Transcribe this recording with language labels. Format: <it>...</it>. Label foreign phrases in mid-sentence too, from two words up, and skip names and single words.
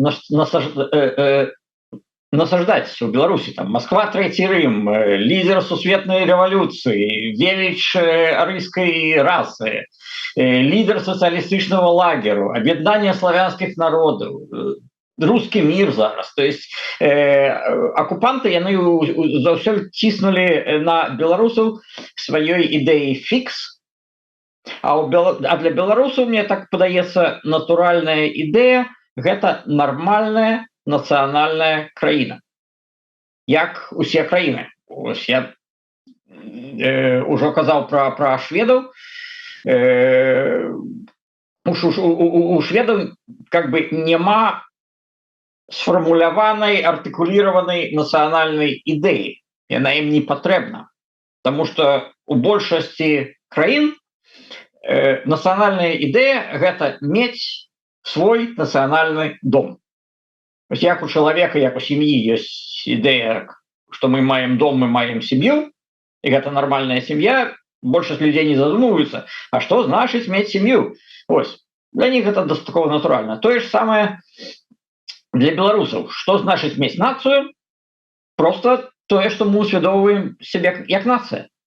<be>насаждаць у Беларусі там</be> <ru>Москва третий Рим</ru> <be>лідер сусветнай рэвалюцыі веліч арыйскай расы лідер сацыялістычнага лагеру аб'яднання славянскіх народаў</be> <ru>русский мир</ru> <be>зараз</be> <ru>то есть</ru> <be>акупанты яны заўсёды ціснулі на беларусаў сваёй ідэі фікс а для беларусаў мне так падаецца натуральная ідэя гэта нармальная нацыянальная краіна як усе краіны ось я ўжо казаў про шведаў у шведаў</be> <ru>как бы</ru> <be>няма сфармуляванай артыкуліраванай нацыянальнай ідэі яна ім не патрэбна</be> <ru>потому что</ru> <be>у большасці краін нацыянальная ідэя гэта мець свой нацыянальны дом як у чалавека як у сям'і ёсць ідэя што мы маем дом мы маем сям'ю і гэта нармальная сям'я большасць людзей не задумваюцца А што значыць мець сям'ю ось</be> <ru>для них</ru> <be>гэта дастаткова натуральна тое ж самае для беларусаў што значыць мець нацыю просто тое што мы усвядомваем сябе як нацыя</be>